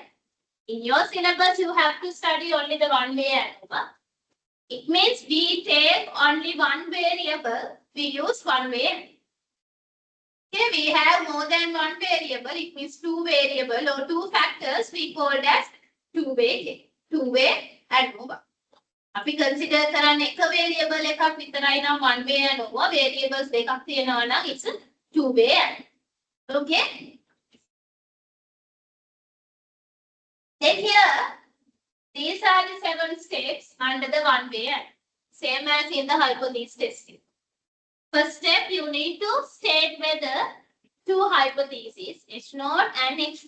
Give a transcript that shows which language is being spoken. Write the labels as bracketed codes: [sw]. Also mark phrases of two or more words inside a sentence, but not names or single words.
[en] In your syllabus, you have to study only the one-way ANOVA. It means we take only one variable, we use one-way ANOVA. Okay, we have more than one variable, it means 2 variable or 2 factors, we call as two-way ANOVA. [si] අපි consider කරන්නේ එක variable එකක් විතරයි නම් [en] one way ANOVA, [si] variables දෙකක් තියෙනවා නම් [en] it's a two-way ANOVA. Okay? Then here, these are the 7 steps under the one-way ANOVA. Same as in the hypothesis testing. First step, you need to state whether 2 hypotheses, H0 and H1.